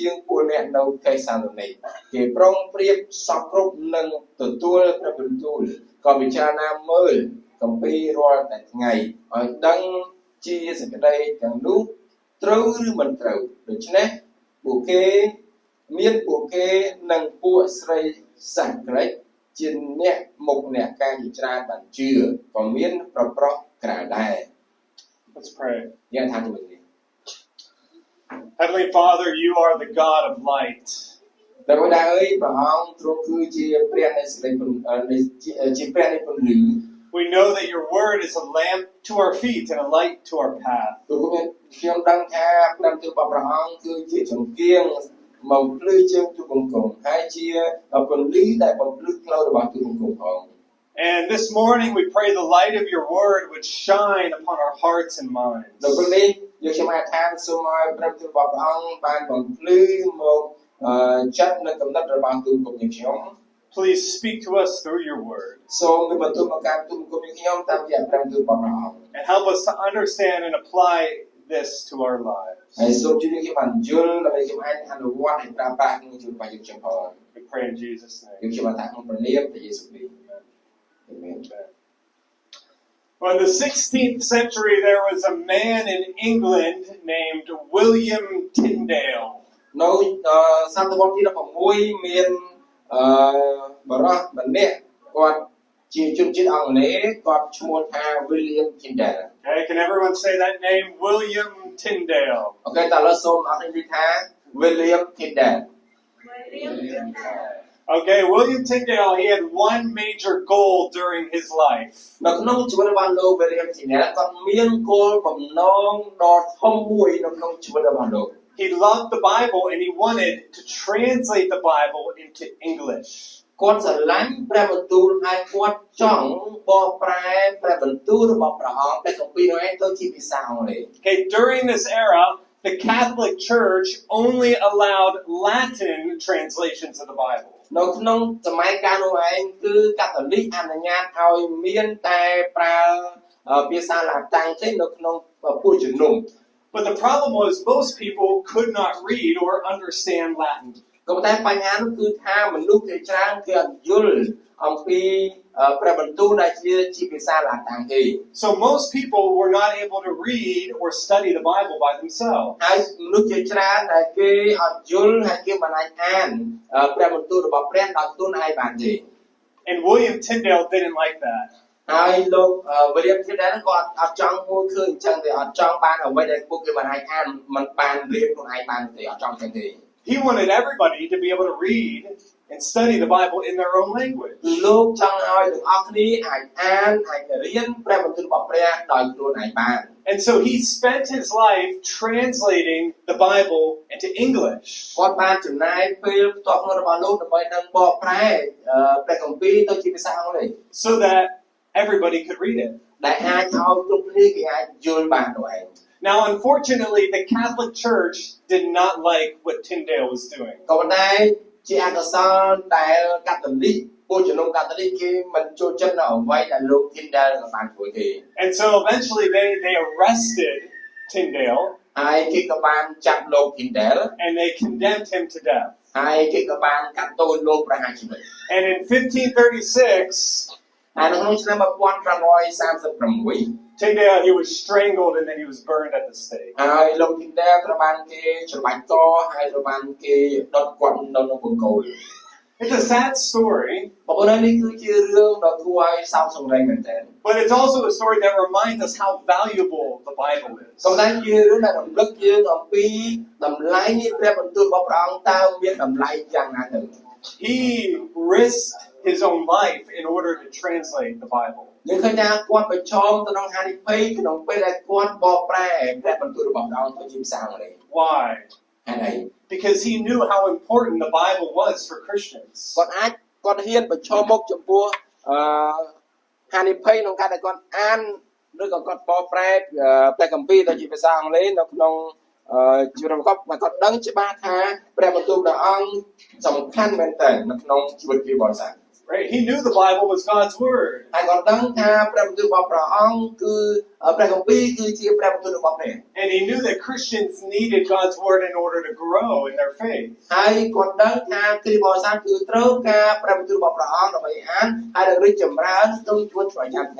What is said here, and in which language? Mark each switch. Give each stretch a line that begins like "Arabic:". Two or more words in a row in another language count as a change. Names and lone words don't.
Khmer: ងពួកអ្នកនៅកេសាឡូនីកគេប្រុងប្រៀបសពគ្រប់នឹងទទួលព្រះបន្ទូលក៏ពិចារណាមើលគម្ពីររាល់តែថ្ងៃឲ្យដឹងជាសេចក្តីទាំងនោះត្រូវឬមិនត្រូវដូច្នេះពួកគេនិងពួកស្រីសាក្រិចជាអ្នកមុខអ្នកការជាច្រើនបានជឿក៏មានប្រប្រុសក្រៅដែរ
English: Let's pray.
Khmer: យើងថាជាមួយគ្នា
English: Heavenly Father, you are the God of light.
Khmer: តែបើដែរអើយព្រះអង្គទ្រង់គឺជាព្រះនៃសេចក្តីជាព្រះនៃពន្លឺ
English: We know that your word is a lamp to our feet and a light to our path.
Khmer: ព្រោះខ្ញុំដឹងថាព្រះបន្ទូលរបស់ព្រះអង្គគឺជាចង្កៀងមកភ្លឺជើងទូបង្គំហើយជាពន្លឺដែលបំភ្លឺផ្លូវរបស់ទូបង្គំផង
English: And this morning we pray the light of your word would shine upon our hearts and minds.
Khmer: នៅពេលនេះយើងខ្ញុំអធិដ្ឋានសូមឲ្យព្រះបន្ទូលរបស់ព្រះអង្គបានបំភ្លឺមកចិត្តនិងកំណត់របស់ទូបង្គំយើងខ្ញុំ
English: Please speak to us through your word.
Khmer: សូមមានបន្ទូលមកកាន់ទូបង្គំយើងខ្ញុំតាមរយៈព្រះបន្ទូលរបស់ព្រះអង្គ
English: And help us to understand and apply this to our lives.
Khmer: ហើយសូមជួយខ្ញុំបានយល់ដើម្បីខ្ញុំអាចអនុវត្តឲ្យប្រើប្រាស់ក្នុងជីវិតរបស់យើងខ្ញុំផង
English: We pray in Jesus'
Khmer: យើង
English: name.
Khmer: ខ្ញុំបានថាក្នុងព្រះនាមព្រះយេស៊ូវគ្រីស្ទ Amen.
English: Well, in the 16th century, there was a man in England named William Tyndale.
Khmer: នៅសតវត្សទី16មានបរិសុទ្ធម្នាក់គាត់ជាជនជាតិអង់គ្លេសគាត់ឈ្មោះថា William Tyndale.
English: Okay, can everyone say that name? William Tyndale.
Khmer: អូខេតើឥឡូវសូមអរគុណនិយាយថា William Tyndale.
English: Okay, William Tyndale, he had one major goal during his life.
Khmer: នៅក្នុងជីវិតរបស់លោក William Tyndale គាត់មានគោលបំណងដ៏ធំមួយនៅក្នុងជីវិតរបស់លោក
English: He loved the Bible and he wanted to translate the Bible into English.
Khmer: គាត់ស្រឡាញ់ព្រះបន្ទូលហើយគាត់ចង់បកប្រែព្រះបន្ទូលរបស់ព្រះអង្គពីគម្ពីរនោះឯងទៅជាភាសាអង់គ្លេស
English: Okay, during this era, the Catholic Church only allowed Latin translations of the Bible.
Khmer: នៅក្នុងសម័យកាលនោះឯងគឺកាតូលិកអនុញ្ញាតឲ្យមានតែប្រើភាសាឡាតាំងទេនៅក្នុងពួកជំនុំ
English: But the problem was most people could not read or understand Latin.
Khmer: ក៏ប៉ុន្តែបញ្ហានោះគឺថាមនុស្សជាច្រើនគឺអត់យល់អំពីព្រះបន្ទូលដែលជាភាសាឡាតាំងគេ
English: So most people were not able to read or study the Bible by themselves.
Khmer: ហើយមនុស្សជាច្រើនដែលគេអត់យល់ហើយគេមិនអាចអានព្រះបន្ទូលរបស់ព្រះដោយខ្លួនឯងបានទេ
English: And William Tyndale didn't like that.
Khmer: ហើយលោក William Tyndale ក៏អត់ចង់មើលឃើញអញ្ចឹងទេអត់ចង់បានអ្វីដែលពួកគេមិនអាចអានមិនបានរៀនខ្លួនឯងបានទេអត់ចង់អញ្ចឹងទេ
English: He wanted everybody to be able to read and study the Bible in their own language.
Khmer: លោកចង់ឲ្យទាំងអស់គ្នាអាចអានអាចរៀនព្រះបន្ទូលរបស់ព្រះដោយខ្លួនឯងបាន
English: And so he spent his life translating the Bible into English.
Khmer: គាត់បានចំណាយពេលផ្ទាល់ខ្លួនរបស់លោកដើម្បីនឹងបកប្រែព្រះគម្ពីរទៅជាភាសាអង់គ្លេស
English: So that everybody could read it.
Khmer: ដែលអាចឲ្យគ្រប់គ្នាគេអាចយល់បានទៅឯង
English: Now, unfortunately, the Catholic Church did not like what Tyndale was doing.
Khmer: ក៏ប៉ុន្តែជាអកុសលដែលកាតូលិកពួកជំនុំកាតូលិកគេមិនចូលចិត្តនៅអ្វីដែលលោក Tyndale បានធ្វើទេ
English: And so eventually they arrested Tyndale
Khmer: ហើយគេក៏បានចាប់លោក Tyndale
English: and they condemned him to death.
Khmer: ហើយគេក៏បានកាត់ទោសលោកប្រហារជីវិត
English: And in 1536,
Khmer: ហើយនៅក្នុងឆ្នាំ1536
English: Tyndale, he was strangled and then he was burned at the stake.
Khmer: ហើយលោក Tyndale ត្រូវបានគេច្របាច់កហើយត្រូវបានគេដុតគាត់នៅក្នុងបង្គោល
English: It's a sad story,
Khmer: បងប្អូននេះគឺជារឿងដ៏គួរឲ្យសោកសង្រេងមែនទែន
English: but it's also a story that reminds us how valuable the Bible is.
Khmer: ក៏តែជារឿងដែលរំលឹកយើងអំពីតម្លៃនៃព្រះបន្ទូលរបស់ព្រះអង្គតើមានតម្លៃយ៉ាងណាទៅ
English: He risked his own life in order to translate the Bible.
Khmer: យើងឃើញថាគាត់ប្រឈមទៅនឹងហានិភ័យក្នុងពេលដែលគាត់បកប្រែព្រះបន្ទូលរបស់ព្រះអង្គទៅជាភាសាអង់គ្លេស
English: Why?
Khmer: ហេតុអី
English: Because he knew how important the Bible was for Christians.
Khmer: គាត់ហ៊ានប្រឈមមុខចំពោះហានិភ័យក្នុងការដែលគាត់អានឬក៏គាត់បកប្រែព្រះគម្ពីរទៅជាភាសាអង់គ្លេសនៅក្នុងជីវិតរបស់គាត់ដឹងច្បាស់ថាព្រះបន្ទូលព្រះអង្គសំខាន់មែនទែននៅក្នុងជីវិតគ្រីស្ទបរិស័ទ
English: Right? He knew the Bible was God's word.
Khmer: ហើយគាត់ដឹងថាព្រះបន្ទូលរបស់ព្រះអង្គគឺព្រះគម្ពីរគឺជាព្រះបន្ទូលរបស់ព្រះ
English: And he knew that Christians needed God's word in order to grow in their faith.
Khmer: ហើយគាត់ដឹងថាគ្រីស្ទបរិស័ទគឺត្រូវការព្រះបន្ទូលរបស់ព្រះអង្គដើម្បីអានហើយនឹងរីកចម្រើនក្នុងជីវិតប្រចាំថ្ងៃ